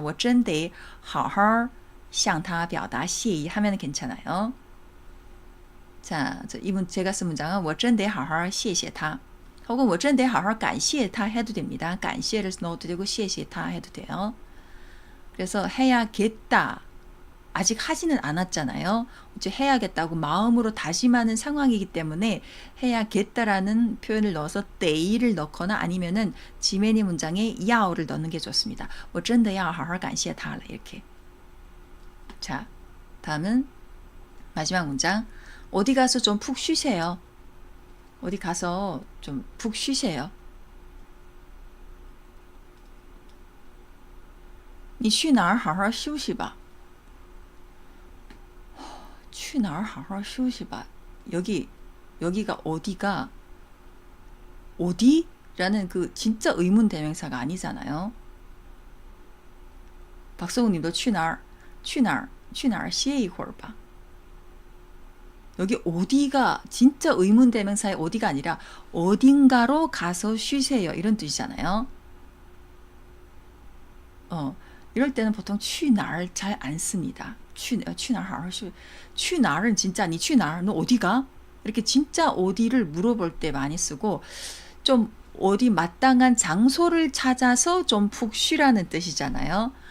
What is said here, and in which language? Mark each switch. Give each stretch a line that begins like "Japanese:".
Chinese: 我真得好好向他表达谢意
Korean: 하면 괜찮아요. 자, 이분 제가 쓴 문장은
Chinese: 我真得好好谢谢他
Korean: 혹은
Chinese: 我真得好好感谢他
Korean: 해도 됩니다. 感谢를 넣어도 되고
Chinese: 谢谢他
Korean: 해도 돼요. 그래서 해야겠다. 아직 하지는 않았잖아요. 이제 해야겠다고 마음으로 다짐하는 상황이기 때문에 해야겠다라는 표현을 넣어서 데이를 넣거나 아니면은 지메니 문장에 야오를 넣는 게 좋습니다.
Chinese: 我真的要好好感谢他了
Korean: 이렇게. 자, 다음은 마지막 문장. 어디 가서 좀 푹 쉬세요. 어디 가서 좀 푹 쉬세요.
Chinese: 你去哪儿好好休息吧. 去哪儿好好休息吧.
Korean: 여기 여기가 어디가 어디라는 그 진짜 의문 대명사가 아니잖아요.
Chinese: 박성우님도 去哪儿歇一会儿吧.
Korean: 여기 어디가 진짜 의문 대명사의 어디가 아니라 어딘가로 가서 쉬세요 이런 뜻이잖아요. 이럴 때는 보통 去哪儿 잘 안 씁니다.
Chinese: 去哪儿好好쉬.
Korean: 去哪儿은 진짜
Chinese: 你去哪儿
Korean: 너 어디가? 이렇게 진짜 어디를 물어볼 때 많이 쓰고 좀 어디 마땅한 장소를 찾아서 좀 푹 쉬라는 뜻이잖아요.